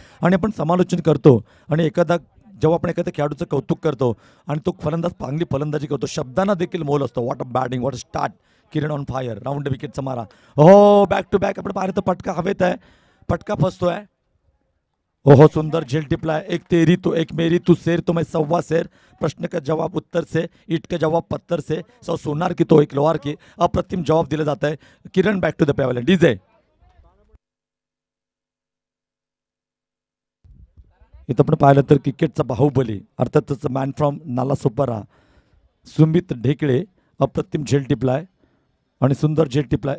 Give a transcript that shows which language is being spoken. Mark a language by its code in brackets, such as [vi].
[mr] आणि आपण समालोचन करतो आणि जेव्हा आपण एखाद्या खेळाडूचं कौतुक करतो आणि तो फलंदाज चांगली फलंदाजी करतो शब्दांना देखील मोल असतो. [en] What a batting, what a start. [mr] Kiran [en] On fire. [mr] Round विकेटचा मारा. हो बॅक टू बॅक आपण पाहिलं तर पटका हवेत आहे. पटका फसतोय. ओहो सुंदर झेल टिपला. [hi] एक तेरी तो एक मेरी तू शेर तो मैं सव्वा शेर. प्रश्न का जवाब उत्तर से, ईट का जवाब पत्थर से, सौ सोनार की तो एक लोहार की. [mr] अप्रतिम जवाब दिला जात आहे. किरण [en] Back to the pavilion. [mr] DJ इथं आपण पाहिलं तर क्रिकेटचा बाहुबली अर्थातच [en] man from Nalasopara [mr] सुमित ढेकळे अप्रतिम झेल टिपलाय आणि सुंदर झेल टिपलाय.